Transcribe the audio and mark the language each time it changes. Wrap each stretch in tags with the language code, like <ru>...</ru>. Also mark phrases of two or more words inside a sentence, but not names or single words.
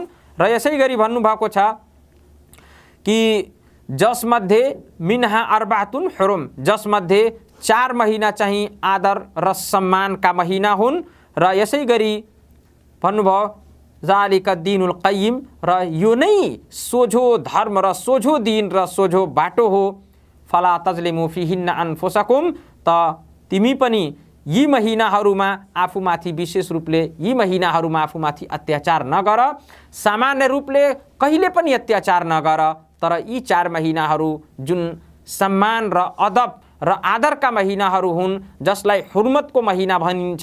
<ne>र यसै गरी भन्नुभएको छ कि जसमध्ये</ne> <ar>منها أربعة حرم,</ar> <ne>जसमध्ये 4 महिना चाहिँ आदर र सम्मानका महिना हुन्। र यसै गरी भन्नुभयो</ne> <ar>ذلك الدين القيم,</ar> <ne>र यो नै सोझो धर्म र सोझो दिन र सोझो बाटो हो।</ne> <ar>فلا تظلموا فيهن أنفسكم,</ar> <ne>त तिमी पनि यी महिनाहरूमा आफूमाथि विशेष रूपले यी महिनाहरूमा आफूमाथि अत्याचार नगर, सामान्य रूपले कहिले पनि अत्याचार नगर। तर यी 4 महिनाहरू जुन सम्मान र अदब र आदरका महिनाहरू हुन्, जसलाई हुर्मतको महिना भनिन्छ।</ne>